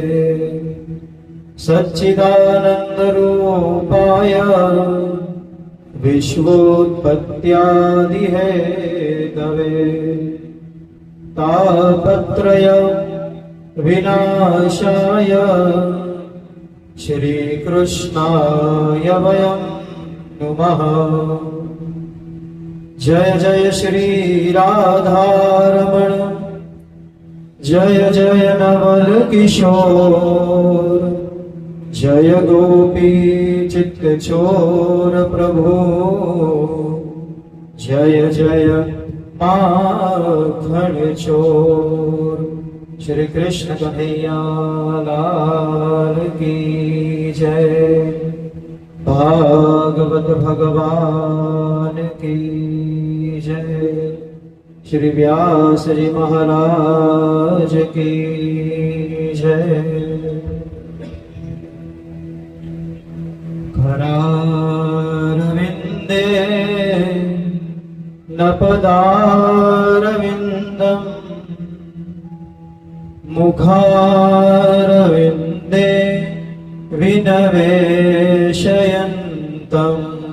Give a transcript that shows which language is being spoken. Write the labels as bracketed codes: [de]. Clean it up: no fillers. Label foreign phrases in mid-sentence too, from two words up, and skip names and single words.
[sa] सच्चिदानन्दरूपाय विश्वोत्पत्त्यादिहेतवे तापत्रय विनाशाय श्रीकृष्णाय वयं नुमः। [hi] जय जय श्री राधारमण जय जय नवल किशोर जय गोपी चित्तचोर प्रभु जय जय माखन चोर। श्री कृष्ण कन्हैया लाल की जय। भागवत भगवान की जय। श्री व्यास जी महाराज की जय। [sa] करारविन्दे न पदारविन्दम् मुखारविन्दे विनवेशयन्तम्।